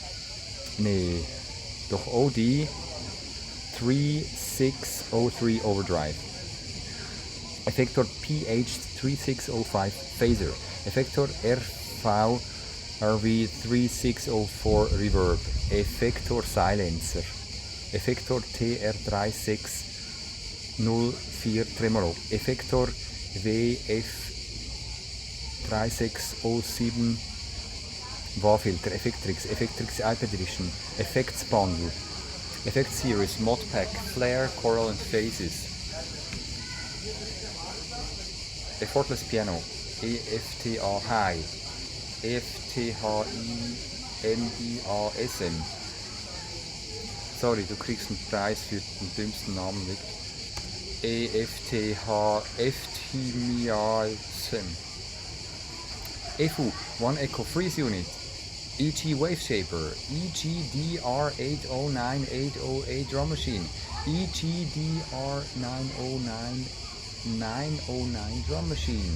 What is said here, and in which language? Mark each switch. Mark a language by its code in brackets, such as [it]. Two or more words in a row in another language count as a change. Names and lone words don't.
[de] 3603 Overdrive, Effektor PH3605 Phaser, Effektor RV3604 Reverb, Effektor Silencer, Effektor TR3604 Tremolo, Effektor WF3607 Wah-Filter, Effectrix, Effectrix iPad Edition, Effects Bundle, Effect Series, Modpack, Flare, Choral and Phases, Effortless Piano, EFTA High, EFTHINIASM. Sorry, du kriegst einen Preis für den dümmsten Namen weg. EFTHINIASM. EFU, One Echo Freeze Unit, EG Wave Shaper, EGDR809808 Drum Machine, EGDR909909 Drum Machine.